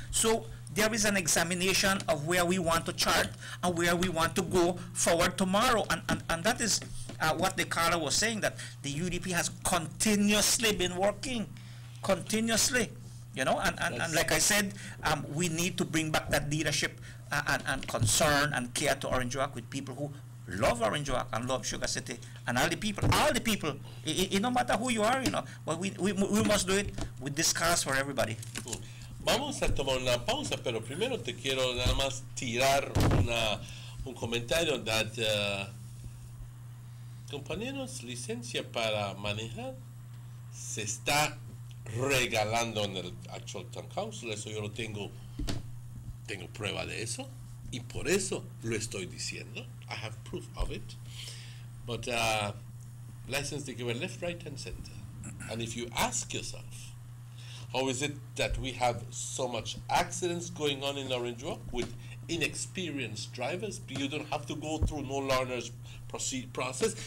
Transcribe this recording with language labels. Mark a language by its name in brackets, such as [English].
[English] So there is an examination of where we want to chart and where we want to go forward tomorrow, and that is what the caller was saying, that the UDP has continuously been working, continuously, and like I said, we need to bring back that leadership and concern and care to Orange Walk with people who love Orange Walk and love Sugar City, and all the people, no matter who you are, but we must do it with this cause for everybody. [Spanish] Vamos a tomar una pausa, pero primero te quiero nada más tirar un comentario that compañeros, licencia para manejar se está regalando en el actual Town Council. Eso yo lo tengo prueba de eso, y por eso lo estoy diciendo. [English] I have proof of it. But license to give a left, right, and center. And if you ask yourself, how is it that we have so much accidents going on in Orange Walk with inexperienced drivers? You don't have to go through no learners process.